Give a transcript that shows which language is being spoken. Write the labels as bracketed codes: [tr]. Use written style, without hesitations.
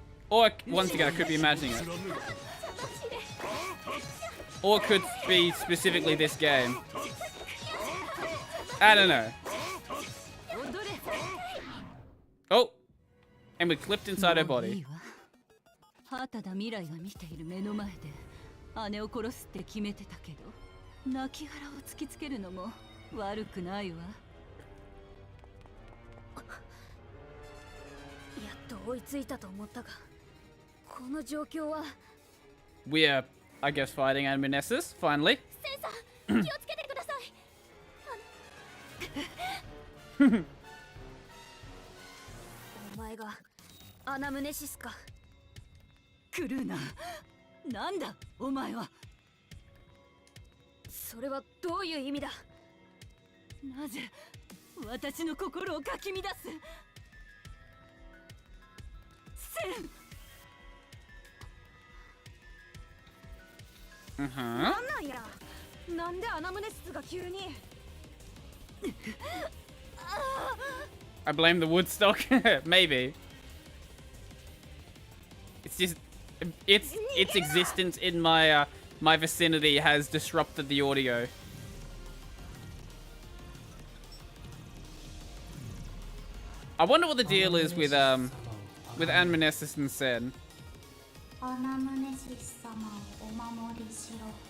[en] Or once again, I could be imagining it. Or it could be specifically this game. I don't know. Oh! And we clipped inside her body. [ja] 畑田未来が見ている目の前で姉を殺すって決めてたけど、亡き腹を突きつけるのも悪くないわ。やっと追いついたと思ったが、この状況は。 [en] We are, I guess, fighting antagonists, finally. [ja] センさん、気をつけてください。お前がアナムネシスか。クルーナー、なんだお前は。それはどういう意味だ。なぜ私の心をかき乱す。セン。なんなんや。なんでアナムネシスが急に。 [en] I blame the Woodstock. Maybe. It's just its existence in my my vicinity has disrupted the audio. I wonder what the deal is with Anamnesis and Sen. [ja] アナムネシス様をお守りしろ。